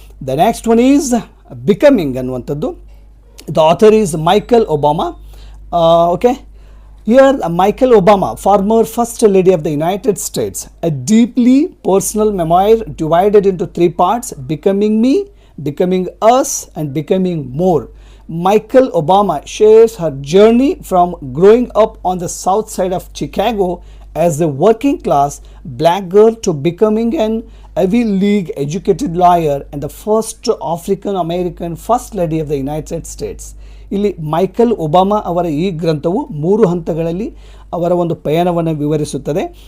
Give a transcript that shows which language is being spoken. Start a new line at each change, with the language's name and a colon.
English: the next one is becoming
Kannada: ಅನ್ನುವಂಥದ್ದು.
English: The author is Michelle Obama. Okay. Here, Michelle Obama, former First Lady of the United States, a deeply personal memoir divided into 3 parts: Becoming Me, Becoming Us, and Becoming More. Michelle Obama shares her journey from growing up on the south side of Chicago as a working class black girl to becoming an Ivy League educated lawyer and the first African American First Lady of the United States.
Kannada: ಇಲ್ಲಿ Michael Obama ಅವರ ಈ ಗ್ರಂಥವು 3 ಹಂತಗಳಲ್ಲಿ ಅವರ ಒಂದು ಪಯಣವನ್ನು ವಿವರಿಸುತ್ತದೆ.